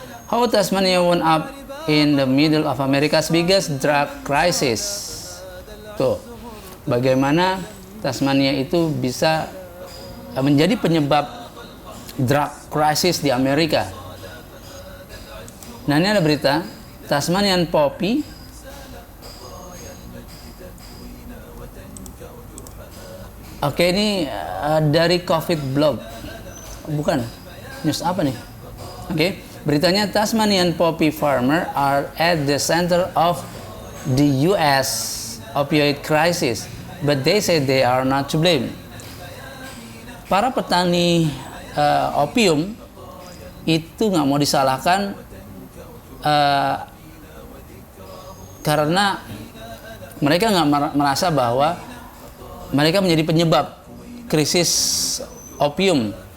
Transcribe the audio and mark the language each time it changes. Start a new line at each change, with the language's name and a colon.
English: How Tasmania wound up in the middle of America's biggest drug crisis.
Indonesian: Tuh, bagaimana Tasmania itu bisa menjadi penyebab drug crisis di Amerika. Nah, ini ada berita Tasmanian poppy Oke, ini dari COVID blog. Bukan, news apa nih? Oke, beritanya
English: Tasmanian poppy farmer are at the center of the US opioid crisis, but they say they are not to blame.
Indonesian: Para petani opium itu nggak mau disalahkan karena mereka nggak merasa bahwa mereka menjadi penyebab krisis opium.